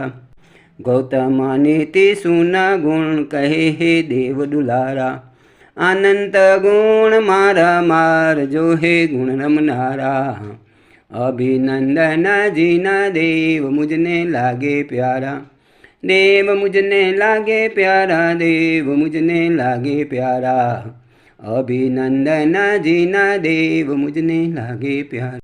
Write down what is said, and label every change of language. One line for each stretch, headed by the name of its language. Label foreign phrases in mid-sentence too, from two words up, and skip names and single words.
Gujarati: ગૌતમ નીતિ સુન ગુણ કહે હે દેવ દુલારા. અનંત ગુણ મારા મારજો હે ગુણ રમનારા. અભિનંદન જીના દેવ મુझને લાગે પ્યારા.
Hindi: देव मुझने लागे प्यारा, देव मुझने लागे प्यारा, अभिनंदन जीना देव मुझने लागे प्यारा।